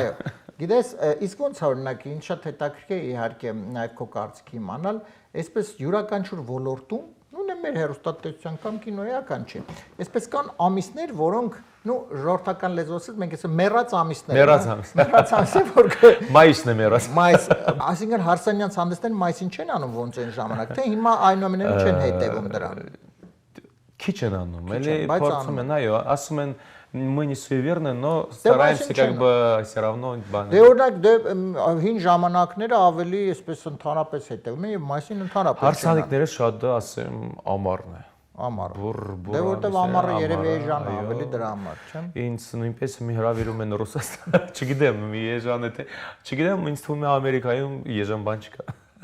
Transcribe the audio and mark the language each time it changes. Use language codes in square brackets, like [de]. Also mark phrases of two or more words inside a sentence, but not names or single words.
[hy] Այո, գիտես, իսկ ոնց է օրինակ ինչ շատ հետաքրքիր է իհարկե նաև քո կարծիքի իմանալ, այսպես յուրաքանչյուր ոլորտում, նույն մեր հեռուստատեսության կամ կինոյական չէ։ Այսպես կան ամիսներ, որոնք ժողովրդական լեզվով մենք ասում մեռած ամիսներ։ Մեռած ամիսներ, որ մայիսն է մեռած։ Մայիս, այսինքն Հարսանյանց հանդեսներն մայիսին չեն անում ոնց այն ժամանակ, թե հիմա այնուամենայնիվ չեն հետևում դրան։ Քիչ են անում, էլի փորձում են, այո, ասում են [ru] мы не суеверны, но стараемся как бы все равно [hy] բանը։ Դե օրինակ հին ժամանակները ավելի այսպես ընդհանրապես հետևում են եւ մայիսին ընդհանրապես։ Հարսանիքները շատ դա ասեմ ամառն է։ Ամառ։ Դե որտեվ ամառը երևի էժան է, ավելի դրա համար, չէ՞։ Ինձ նույնպես մի հրավիրում են Ռուսաստան, չգիտեմ, մի էժան է թե, չգիտեմ, ինձ թվում է Ամերիկայում էժան բան չկա։